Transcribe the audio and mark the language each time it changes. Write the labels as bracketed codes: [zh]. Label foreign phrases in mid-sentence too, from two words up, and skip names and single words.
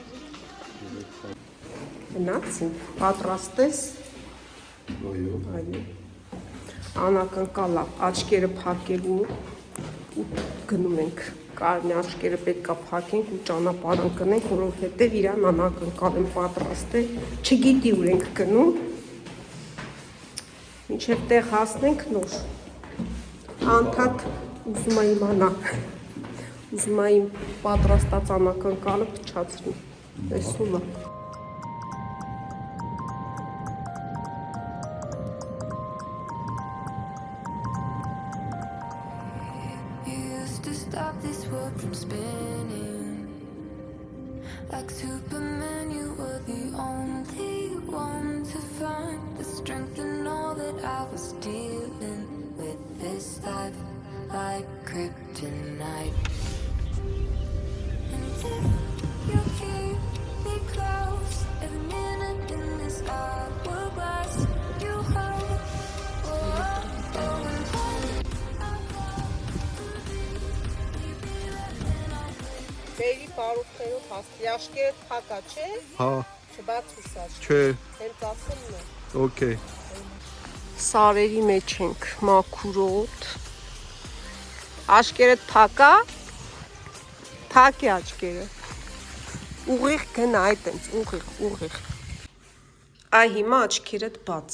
[hy] Գնացին, պատրաստես։ Այո։ Անակնկալ է, աչքերը փակելու ու գնում ենք։ Կարմիր աչքերը պետք է փակենք ու ճանապարհ ընկնենք, որովհետև իրան անակնկալ են պատրաստել, չգիտի ուր ենք գնում։ Մինչև տեղ հասնենք նոր։ Անդադ ուզում եմ իմանալ, ուզում եմ պատրաստած անակնկալը փչացրի, տեսնում եմ։ [en] Stop this world from spinning like Superman. You were the only one to find the strength in all that I was dealing with. This life like kryptonite. And if you keep me close, every minute in this hourglass you hold. [hy] Բերի պարուխներով հասնի, աշկերդ փակա, չէ։ Հա, Չբացուս աշկերդ։ չէ, Հենց ասելն է։ օքեյ։ Սարերի մեջ ենք, մաքուրոտ։ Աշկերդ փակա։ Փակի աչքերը։ Ուղիղ գնա, այտենց, ուղիղ։ Այ հիմա աչքերդ բաց։